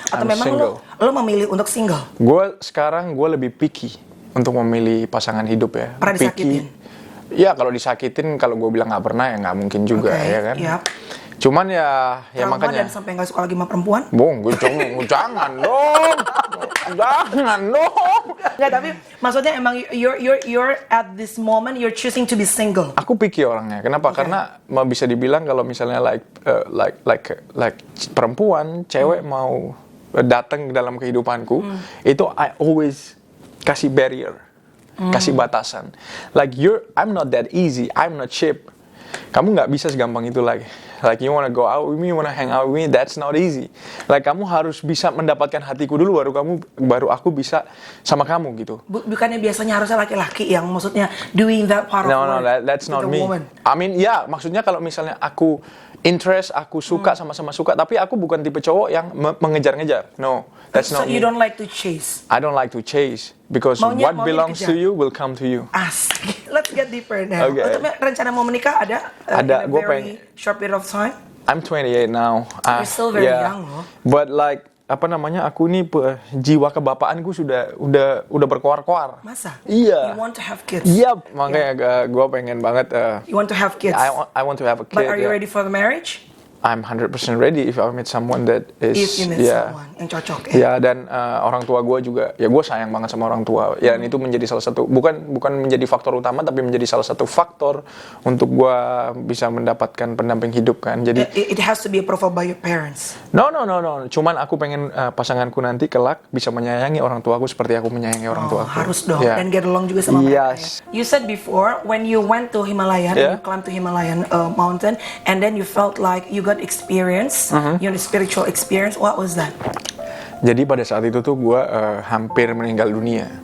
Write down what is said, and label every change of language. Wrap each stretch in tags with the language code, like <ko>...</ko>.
<id>Atau memang lo memilih untuk single? Gue lebih picky untuk memilih pasangan hidup ya. Pernah disakitin? Ya kalau disakitin, kalau gue bilang nggak pernah ya nggak mungkin juga ya kan. Yep. Cuman ya makanya. Dan sampai nggak suka lagi sama perempuan? Bung, jangan dong, jangan dong. Nggak, tapi maksudnya emang</id> <en>you're at this moment you're choosing to be single.</en> <id>Aku picky orangnya. Kenapa? Karena bisa dibilang kalau misalnya like perempuan, cewek mau datang ke dalam kehidupanku, itu</id> <en>I always</en> <id>kasih barrier, kasih batasan.</id> <en>Like I'm not that easy, I'm not cheap.</en> <id>Kamu nggak bisa segampang itu lagi.</id> <en>Like you wanna go out with me, you wanna hang out with me, that's not easy.</en> <id>Like kamu harus bisa mendapatkan hatiku dulu, baru aku bisa sama kamu gitu. Bukannya biasanya harusnya laki-laki yang maksudnya</id> <en>doing that part of work. No, that's not me. Woman. I mean,</en> <id>ya maksudnya kalau misalnya aku interest, aku suka sama-sama suka, tapi aku bukan tipe cowok yang mengejar-ngejar.</id> <en>No, that's not me. So you don't like to chase? I don't like to chase because what belongs to you will come to you. Asik. Let's get deeper now. Okay.</en> <id>Untuk rencana mau menikah ada? Ada. Gue pengen.</id> <en>Short period of time. I'm 28 now. You're still very young, loh. But like</en> <id>aku nih jiwa kebapaanku udah berkoar-koar. Masa? Iya.</id> <en>You want to have kids?</en> <id>Yep, makanya gue pengen banget.</id> <en>You want to have kids? I want to have a kid. But are you ready for the marriage? I'm 100% ready if I meet someone that is. If you meet someone</en> <id>yang cocok ya. Ya dan orang tua gue juga, ya gue sayang banget sama orang tua. Ya dan itu menjadi salah satu, bukan menjadi faktor utama, tapi menjadi salah satu faktor untuk gue bisa mendapatkan pendamping hidup kan. Jadi</id> <en>it has to be approved by your parents. No.</en> <id>Cuman aku pengen pasanganku nanti kelak bisa menyayangi orang tuaku seperti aku menyayangi orang tuaku. Harus dong, dan</id> <en>get along</en> <id>juga sama mereka.</id> <en>Yes. You said before when you went to Himalayan, you climbed to Himalayan mountain, and then you felt like you got experience, you know, spiritual experience. What was that?</en> <id>Jadi pada saat itu tuh gue hampir meninggal dunia.</id>